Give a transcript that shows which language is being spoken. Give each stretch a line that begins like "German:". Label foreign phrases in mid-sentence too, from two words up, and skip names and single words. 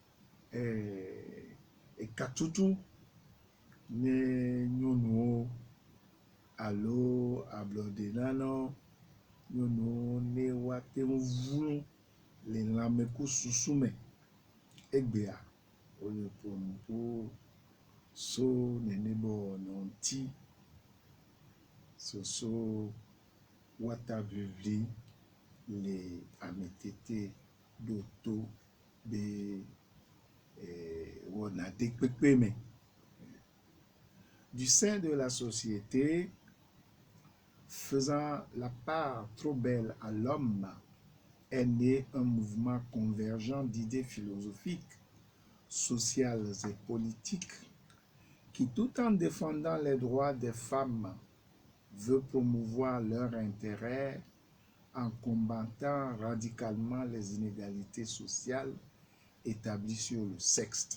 Ewe: ekatutu ne nyɔnuwo alo ablɔdenanɔ nyɔnuwo ne woate ŋu vu le lãmeku susu me egbea wole ƒo nuƒo so nene be wɔna ŋuti soso wata vivli le ametete ɖo to be wɔna de kpekpe me.
French: Du sein de la société, faisant la part trop belle à l'homme, est né un mouvement convergent d'idées philosophiques, sociales et politiques qui, tout en défendant les droits des femmes, veut promouvoir leur intérêt en combattant radicalement les inégalités sociales établies sur le sexe.